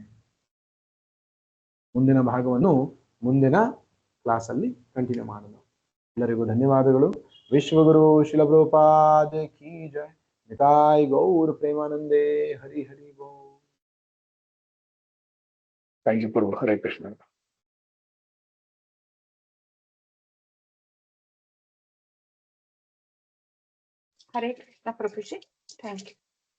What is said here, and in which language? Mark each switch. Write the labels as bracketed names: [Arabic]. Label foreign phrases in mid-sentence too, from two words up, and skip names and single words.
[Kannada] ಮುಂದಿನ ಭಾಗವನ್ನು ಮುಂದಿನ ಕ್ಲಾಸಲ್ಲಿ ಕಂಟಿನ್ಯೂ ಮಾಡೋಣ. ಎಲ್ಲರಿಗೂ ಧನ್ಯವಾದಗಳು. ವಿಶ್ವಗುರು ಶಿಲ ಪ್ರಭುಪಾದ ಕಿ ಜೈ. [Bangla] নিতাই গৌর প্রেমানন্দে হরি হরি গো. [English] thank you Prabhu. [Kannada] ಹರೇ ಕೃಷ್ಣ. [English] Hare Krishna, Prabhuji. Thank you.